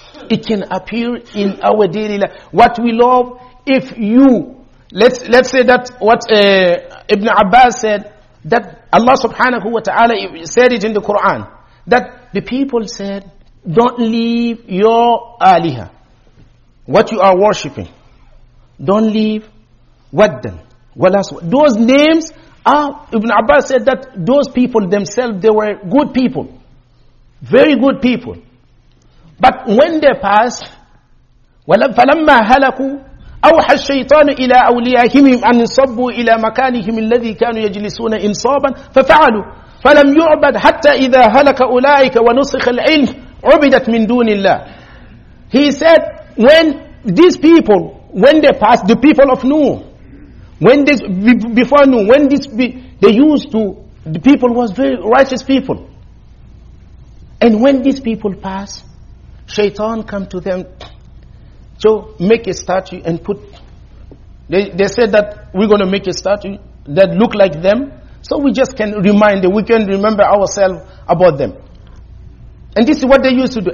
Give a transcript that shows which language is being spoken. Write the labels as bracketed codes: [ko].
[en] It can appear in our daily life. What we love, if you let's say that what Ibn Abbas said, that Allah subhanahu wa ta'ala said it in the Quran, that the people said, don't leave your aliha, what you are worshipping. Don't leave waddan. Those names are, Ibn Abbas said that those people themselves, they were good people. Very good people. But when they passed, [ar] فَلَمَّا هَلَكُوا أوحى الشيطان إلى أوليائهم أن يصبوا إلى مكانهم الذي كانوا يجلسون إنصابا ففعلوا فلم يعبد حتى إذا هلك أولئك ونسخ العلم عُبِدَتْ مِن دُونِ اللَّهِ. [en] He said, when these people, when they passed, the people of Nuh, when this, before Nuh, when this, they used to, the people was very righteous people. And when these people passed, Shaitan come to them to make a statue and put, they said that we're going to make a statue that look like them, so we just can remind them, we can remember ourselves about them. And this is what they used to do.